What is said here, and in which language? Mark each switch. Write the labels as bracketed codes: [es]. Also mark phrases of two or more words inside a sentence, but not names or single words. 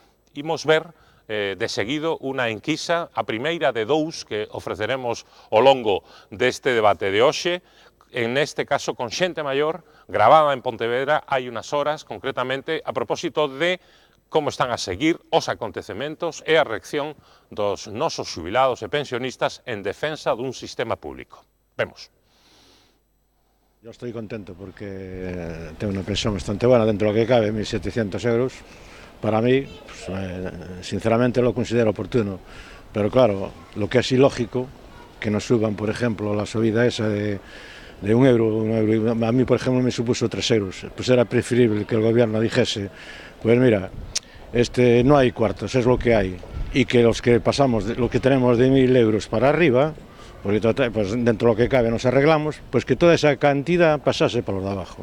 [gl] Imos ver de seguido unha enquisa, a primeira de dous que ofreceremos ao longo deste debate de hoxe, en este caso con xente maior, gravada en Pontevedra hai unas horas, concretamente, a propósito de como están a seguir os acontecementos e a reacción dos nosos xubilados e pensionistas en defensa dun sistema público. Vemos. [es] Yo estoy contento porque tengo una pensión bastante buena, dentro de lo que cabe, 1.700 euros. Para mí, pues, sinceramente lo considero oportuno, pero claro, lo que es ilógico, que nos suban, por ejemplo, la subida esa de un euro, a mí, por ejemplo, me supuso 3 euros, pues era preferible que el gobierno dijese, pues mira, no hay cuartos, es lo que hay, y que los que pasamos, lo que tenemos de 1.000 euros para arriba, porque pues, dentro de lo que cabe nos arreglamos, pues que toda esa cantidad pasase para los de abajo.